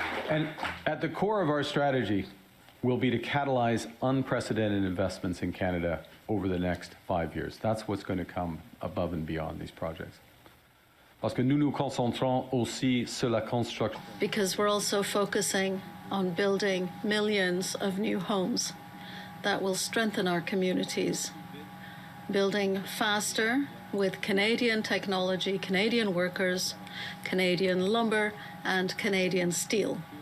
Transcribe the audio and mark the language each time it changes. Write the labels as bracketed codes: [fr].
[en] And at the core of our strategy will be to catalyze unprecedented investments in Canada over the next 5 years. That's what's going to come above and beyond these projects. [fr] Parce que nous nous concentrons aussi sur la construction. [en] Because we're also focusing on building millions of new homes that will strengthen our communities, building faster with Canadian technology, Canadian workers, Canadian lumber, and Canadian steel.